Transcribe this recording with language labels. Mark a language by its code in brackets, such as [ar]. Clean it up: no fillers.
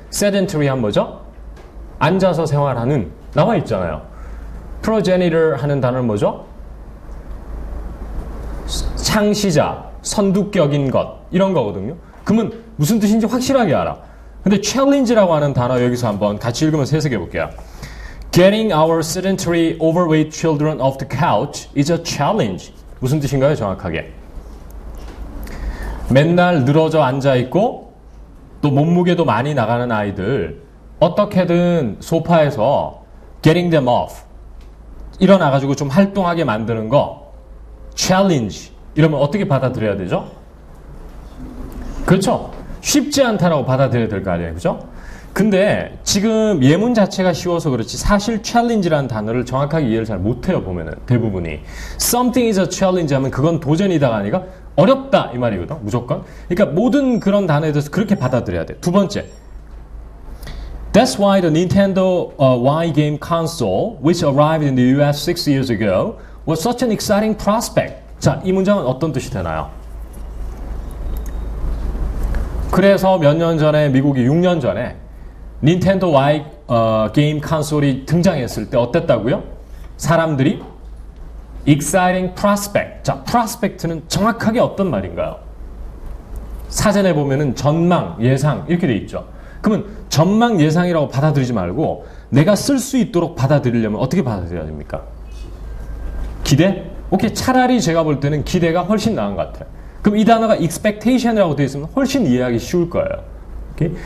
[ko] sedentary한 뭐죠? 앉아서 생활하는 나와 있잖아요. progenitor 하는 단어는 뭐죠? 창시자, 선두격인 것 이런 거거든요. 그러면 무슨 뜻인지 확실하게 알아. 근데 challenge라고 하는 단어 여기서 한번 같이 읽으면서 해석해 볼게요. [en] Getting our sedentary, overweight children off the couch is a challenge. [ko] 무슨 뜻인가요, 정확하게? 맨날 늘어져 앉아있고 또 몸무게도 많이 나가는 아이들 어떻게든 소파에서 [en] getting them off [ko] 일어나가지고 좀 활동하게 만드는 거 challenge 이러면 어떻게 받아들여야 되죠? 그렇죠. 쉽지 않다라고 받아들여야 될 거 아니에요. 그죠? 근데 지금 예문 자체가 쉬워서 그렇지 사실 challenge라는 단어를 정확하게 이해를 잘 못해요. 보면은 대부분이 [en] something is a challenge [ko] 하면 그건 도전이다가 아니라 어렵다 이 말이거든. 무조건. 그러니까 모든 그런 단어에 대해서 그렇게 받아들여야 돼. 두 번째, [en] That's why the Nintendo Y game console, which arrived in the US 6 years ago, was such an exciting prospect. [ko] 자, 이 문장은 어떤 뜻이 되나요? 그래서 몇 년 전에 미국이 6년 전에 닌텐도 Y 게임 콘솔이 등장했을 때 어땠다고요? 사람들이 [en] exciting prospect. [ko] 자, prospect는 정확하게 어떤 말인가요? 사전에 보면은 전망, 예상 이렇게 돼 있죠. 그러면 전망, 예상이라고 받아들이지 말고 내가 쓸 수 있도록 받아들이려면 어떻게 받아들여야 됩니까? 기대? 오케이, 차라리 제가 볼 때는 기대가 훨씬 나은 것 같아요. 그럼 이 단어가 expectation이라고 되어 있으면 훨씬 이해하기 쉬울 거예요. 오케이?